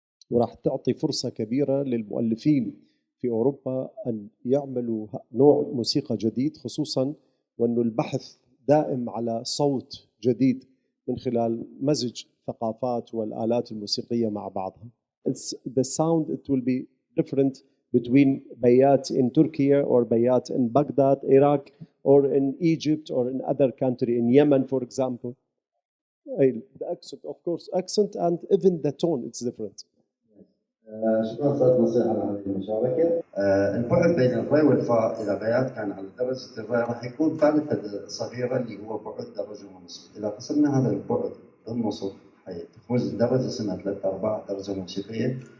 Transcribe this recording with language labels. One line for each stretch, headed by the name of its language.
Arabic: وراح تعطي فرصة كبيرة للمؤلفين في أوروبا أن يعملوا نوع موسيقى جديد، خصوصاً وأنه البحث دائم على صوت جديد من خلال مزج ثقافات والآلات الموسيقية مع بعضها.
English: The sound, it will be different between bayat in Turkey or bayat in Baghdad, Iraq, or in Egypt or in other country, in Yemen for example. The accent, of course, accent and even the tone, it's different.
Arabic: شكرا أستاذ نصير على هذه المشاركة. البعد بين الري والفاء إذا بيات كان على درجة الري راح يكون ثالثة صغيرة اللي هو بعد درجة ونصف. إذا قسمنا هذا البعد بالنصف تخرج الدرجة اسمها 3/4 درجة موسيقية.